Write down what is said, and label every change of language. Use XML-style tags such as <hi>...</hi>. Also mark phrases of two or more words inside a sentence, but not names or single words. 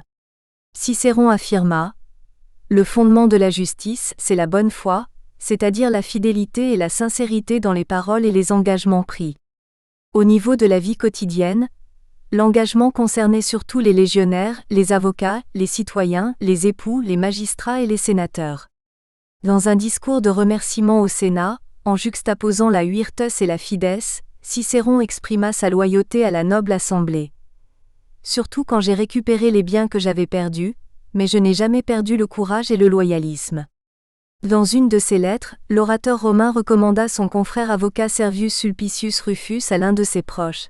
<fr>Cicéron affirma : le fondement de la justice, c'est la bonne foi, c'est-à-dire la fidélité et la sincérité dans les paroles et les engagements pris. Au niveau de la vie quotidienne, l'engagement concernait surtout les légionnaires, les avocats, les citoyens, les époux, les magistrats et les sénateurs. Dans un discours de remerciement au Sénat, en juxtaposant la virtus et la fides, Cicéron exprima sa loyauté à la noble assemblée. Surtout quand j'ai récupéré les biens que j'avais perdus, mais je n'ai jamais perdu le courage et le loyalisme. Dans une de ses lettres, l'orateur romain recommanda son confrère avocat Servius Sulpicius Rufus à l'un de ses proches.</fr>